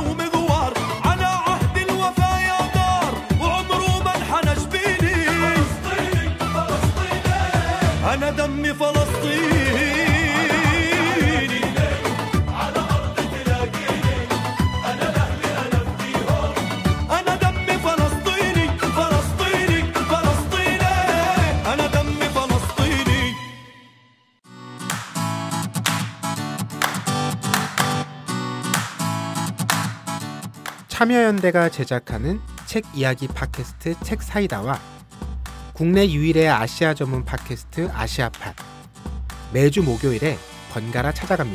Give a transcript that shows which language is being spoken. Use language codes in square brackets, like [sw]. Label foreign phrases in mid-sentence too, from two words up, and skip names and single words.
[ar] ومغوار على عهد الوفا يا دار وعمره ما انحنى جبيني فلسطيني فلسطيني أنا دمي فلسطيني على أرض تلاقيني أنا لأهلي أنا فديهم أنا دمي فلسطيني فلسطيني فلسطيني أنا دمي فلسطيني [ko] 참여연대가 제작하는 책 이야기 팟캐스트 책사이다와 국내 유일의 아시아 전문 팟캐스트 아시아팟 매주 목요일에 번갈아 찾아갑니다.